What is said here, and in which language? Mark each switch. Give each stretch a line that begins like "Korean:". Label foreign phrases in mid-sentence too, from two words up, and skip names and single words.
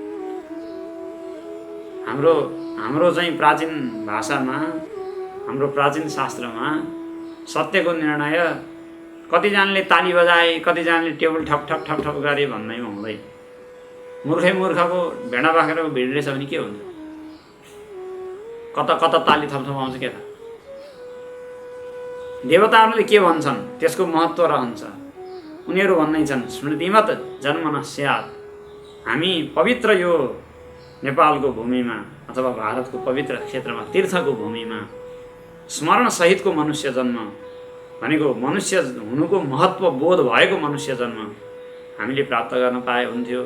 Nepali: हाम्रो चाहिँ प्राचीन भाषामा, हाम्रो प्राचीन शास्त्रमा सत्यको निर्णय कतिजनाले ताली बजाए, कतिजनाले टेबल ठप ठप ठप ठप गरे भन्दैमा हुँदैन। मूर्खको भेडा बाख्राको भिड रहेछ भने के हुन्छ, कता कता ताली थपथपाउँछ के त। देवताहरूले के भन्छन् त्यसको महत्त्व रहन्छ। उनीहरू भन्दै छन्
Sanskrit: स्मृतिमत जन्म न स्यात्।
Nepali: हामी पवित्र यो नेपालको भूमिमा अथवा भारतको पवित्र क्षेत्रमा, तीर्थको भूमिमा स्मरणसहितको मनुष्य जन्म भनेको मनुष्य हुनुको महत्त्व बोध भएको मनुष्य जन्म हामीले प्राप्त गर्न पाए हुन्थ्यो।